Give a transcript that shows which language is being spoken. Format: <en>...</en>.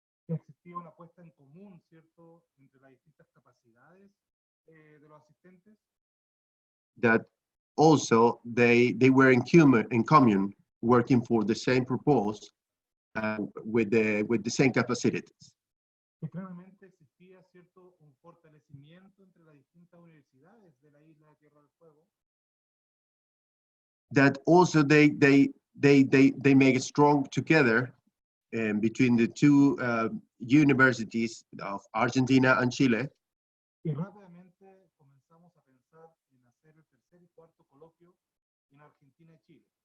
<es>Existía una puesta en común, ¿cierto?, entre las distintas capacidades de los asistentes.</es> <en>That also they were in commune, working for the same purpose with the same capacities.</en> <es>Que claramente existía, ¿cierto?, un fortalecimiento entre las distintas universidades de la isla de Tierra del Fuego.</es> <en>That also they make it strong together between the two universities of Argentina and Chile.</en> <es>Y rápidamente comenzamos a pensar en hacer el tercer y cuarto coloquio en Argentina y Chile.</es>